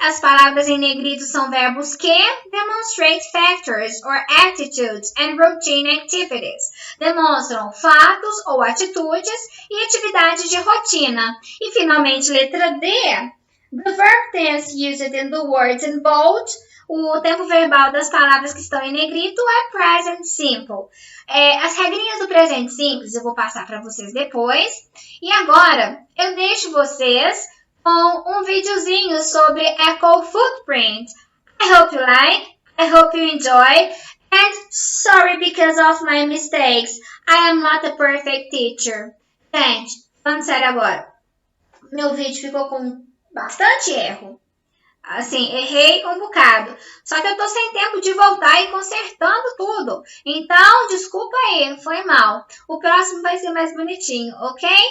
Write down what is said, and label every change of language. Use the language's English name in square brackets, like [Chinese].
[Portuguese] As palavras em negrito são verbos que [English] demonstrate factors or attitudes and routine activities. [Portuguese] Demonstram fatos ou atitudes e atividades de rotina. E finalmente, letra D. [English] The verb tense used in the words in bold. [Portuguese] O tempo verbal das palavras que estão em negrito é present simple. As regrinhas do presente simples eu vou passar para vocês depois. E agora eu deixo vocês com um videozinho sobre Eco Footprint. [English] I hope you like, I hope you enjoy, and sorry because of my mistakes. I am not a perfect teacher. [Portuguese] Gente, falando sério agora, meu vídeo ficou com bastante erro. Assim, errei um bocado. Só que eu tô sem tempo de voltar e consertando tudo. Então, desculpa aí, foi mal. O próximo vai ser mais bonitinho, ok?